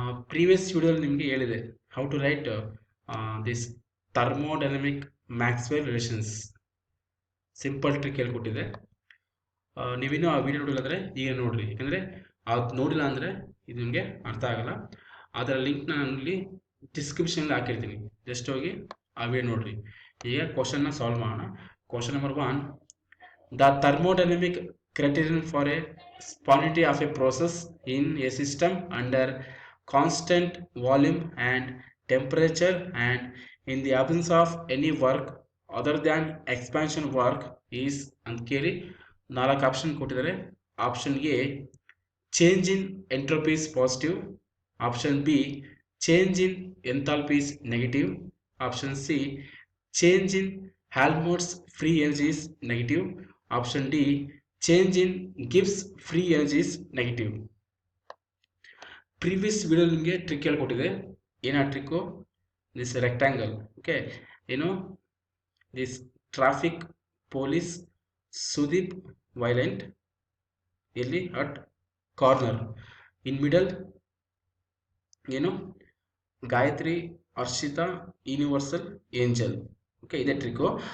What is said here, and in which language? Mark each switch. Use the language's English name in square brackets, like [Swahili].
[English] previous [Kannada] ವಿಡಿಯೋದಲ್ಲಿ ನಿಮಗೆ ಹೇಳಿದೆ [English] How to write this thermodynamic Maxwell relations simple trick ಹೇಳ್ಕೊಟ್ಟಿದೆ. [Kannada] ನೀವಿನ್ನೂ ಆ ವಿಡಿಯೋ ನೋಡಿಲ್ಲ ಅಂದರೆ ಈಗ ನೋಡಿರಿ, ಯಾಕಂದರೆ ಅದು ನೋಡಿಲ್ಲ ಅಂದರೆ ಇದು ನಿಮಗೆ ಅರ್ಥ ಆಗಲ್ಲ. ಅದರ ಲಿಂಕ್ನ ನಾನು ಇಲ್ಲಿ ಡಿಸ್ಕ್ರಿಪ್ಷನಲ್ಲಿ ಹಾಕಿರ್ತೀನಿ, ಜಸ್ಟ್ ಹೋಗಿ ಆ ವಿಡಿಯೋ ನೋಡ್ರಿ. ಈಗ ಕ್ವಶನ್ನ ಸಾಲ್ವ್ ಮಾಡೋಣ. [English] question number 1, the thermodynamic criterion for a spontaneity of a process in a system under constant volume and temperature and in the absence of any work other than expansion work is [Kannada] ಅಂತ ಕೇಳಿ 4 option ಕೊಟ್ಟಿದ್ದಾರೆ. [English] Option A change in entropy is positive, option B change in enthalpy is negative, option C change in Helmholtz free energy is negative, option D change in Gibbs free energy is negative. Previous video [Kannada] ನಿಮಗೆ trick ಹೇಳ್ಕೊಟ್ಟಿದೆ. ಏನಾ trick? [English] This rectangle, okay, ಏನು this traffic police Sudeep violent ಎಲ್ಲಿ at corner, in middle ಏನು Gayatri Harshita universal angel. Okay, [Kannada] ಇದೇ trick.